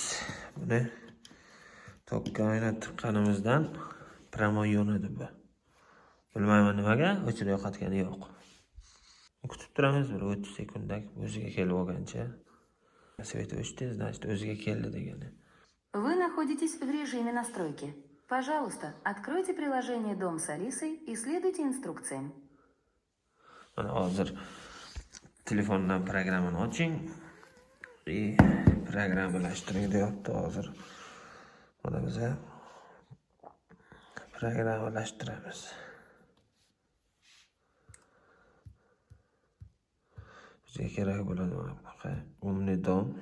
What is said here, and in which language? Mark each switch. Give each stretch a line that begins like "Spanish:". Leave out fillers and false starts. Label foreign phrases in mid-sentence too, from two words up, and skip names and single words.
Uzbek: Buni tokka o'ynatib tiqqanimizdan pramo yonadi bu. Bilmayman nimaga, o'chirib yo'qotgani yo'q. Kutib turamiz, bir 30 sekundlik o'ziga kelib olgancha. Svet o'chdi, значит, o'ziga keldi degani.
Russian: Вы находитесь в режиме настройки. Пожалуйста, откройте приложение «Дом с Алисой» и следуйте инструкциям.
Uzbek: Hozir telefondan programmani oching. Programmalashtiring deyapti hozir. Mana biz programmalashtiramiz. Bizga kerak bo'ladi bunaqa umli dom.